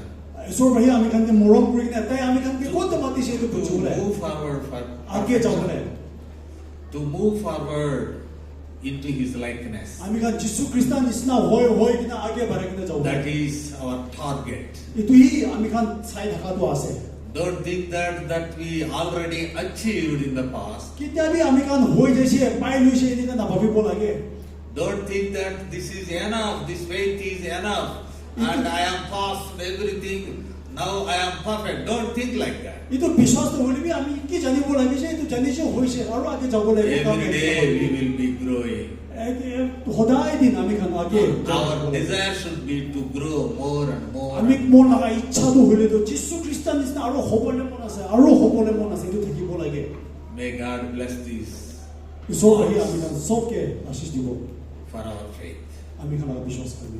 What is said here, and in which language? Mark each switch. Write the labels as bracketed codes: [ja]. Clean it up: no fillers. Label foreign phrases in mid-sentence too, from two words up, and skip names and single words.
[nag] ঈশ্বৰ ভাই আমি খানকে মৰম কৰি কিনে তাই আমি খানকে ক'ত মাতিছে এইটো [en] to [nag] বুজিবলৈ [en] move forward for [nag] আগে যাবলৈ [en] to move forward into his likeness. [nag] আমি খান যিশু খ্ৰীষ্ট নিচিনা হৈ কিনে আগে বাঢ়ি কিনে যাব [en] That is our target. [nag] এইটোই আমি খান চাই থকাটো আছে [en] Don't think that we already achieved in the past. [nag] কেতিয়াবি আমি খান হৈ যাইছে পাই লৈছে এনেকা নাভাবিব লাগে [en] Don't think that this is enough, this faith is enough, and I am past everything, now I am perfect. Don't think like that. [nag] এইটো বিশ্বাসটো হলিবি আমি কি জানিব লাগিছে এইটো জানিছে হৈছে আৰু আগে যাব লাগিব [en] Every day we will be growing. [nag] সদায় দিন আমি খান আগে [en] Our desire should be to grow more and more. [nag] আমি মন লগা ইচ্ছাটো হলেতো যিশু খ্ৰীষ্ট নিচিনা আৰু হ'বলৈ মন আছে এইটো থাকিব লাগে [en] May God bless this [nag] ঈশ্বৰ আহি আমি খান চবকে আশীষ দিব [en] for our faith. [nag] আমি খান বিশ্বাস কৰিম